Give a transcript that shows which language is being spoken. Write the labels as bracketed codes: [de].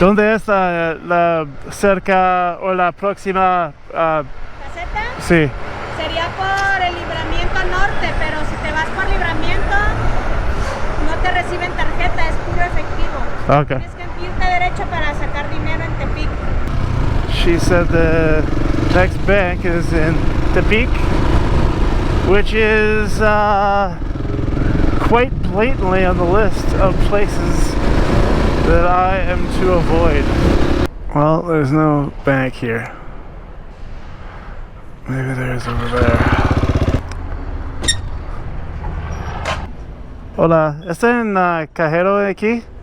[es] ¿Dónde es la cerca o la próxima? ¿Caseta? Sí. Sería por el libramiento norte, pero si te vas por libramiento, no te reciben tarjeta, es puro efectivo. [en] Okay. [es] Tienes que irte derecho para sacar dinero en Tepic. [en] she said the next bank is in Tepic, which is quite blatantly on the list of places that I am to avoid. Well, there's no bank here. Maybe there is over there. [es] Hola, ¿está en cajero de aquí?